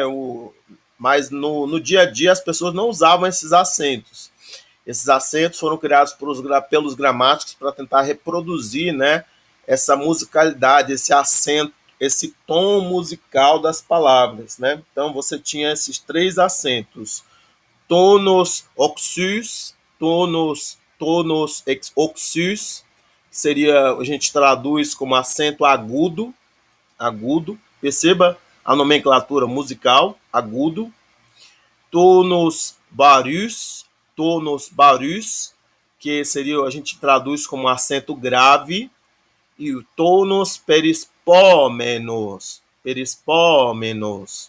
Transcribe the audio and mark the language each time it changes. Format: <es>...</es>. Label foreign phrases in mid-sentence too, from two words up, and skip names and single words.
<pt>Mas no dia a dia as pessoas não usavam esses acentos. Esses acentos foram criados pelos gramáticos para tentar reproduzir, né, essa musicalidade, esse acento, esse tom musical das palavras, né? Então você tinha esses 3 acentos:</pt> <el>τόνος ὀξύς, τόνος ὀξύς,</el> <pt>seria, a gente traduz como acento agudo, perceba a nomenclatura musical, agudo.</pt> <el>τόνος βαρύς,</el> <pt>que seria, a gente traduz como acento grave, e o</pt> <el>τόνος περισπώμενος.</el>